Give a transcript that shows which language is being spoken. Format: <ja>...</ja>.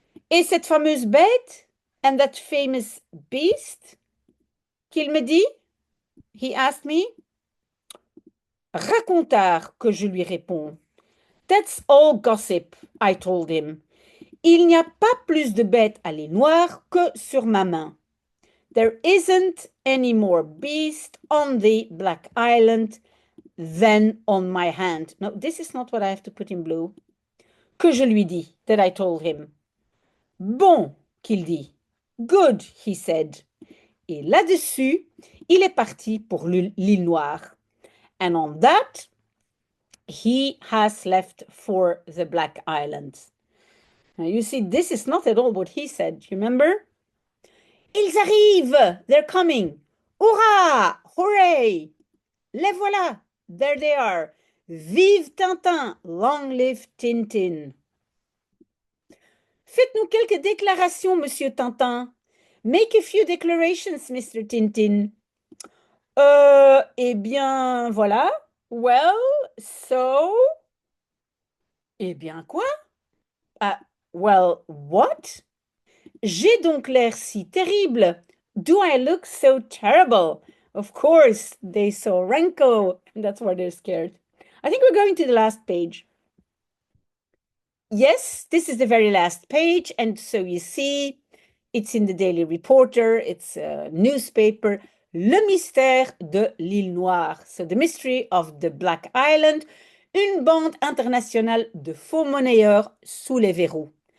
<fr>Et cette fameuse bête, and that famous beast, qu'il me dit, he asked me, racontard, que je lui réponds.</fr> <en>That's all gossip, I told him.</en> <fr>Il n'y a pas plus de bêtes à l'île Noire que sur ma main.</fr> <en>There isn't any more beast on the Black Island than on my hand. No, this is not what I have to put in blue. Que je lui dis, that I told him.</en> <fr>Bon, qu'il dit. Good, he said. Et là-dessus, il est parti pour l'île Noire.</fr> <en>And on that, he has left for the Black Island. Now you see, this is not at all what he said. You remember? Ils arrivent! They're coming! Hurrah! Hooray! Les voilà! There they are! Vive Tintin! Long live Tintin!</en> <fr>Faites-nous quelques déclarations, Monsieur Tintin.</fr> <en>Make a few declarations, Mr.</en> <fr>Tintin. Eh bien, voilà. Well, so... Eh bien, quoi?</fr> <en>Well, what?</en> <fr>J'ai donc l'air si terrible.</fr> <en>Do I look so terrible? Of course, they saw Renko, and that's why they're scared. I think we're going to the last page. Yes, this is the very last page, and so you see, it's in the Daily Reporter, it's a newspaper, Le mystère de l'île Noire, so the mystery of the Black Island, une bande internationale de faux monnayeurs sous les verrous.</en>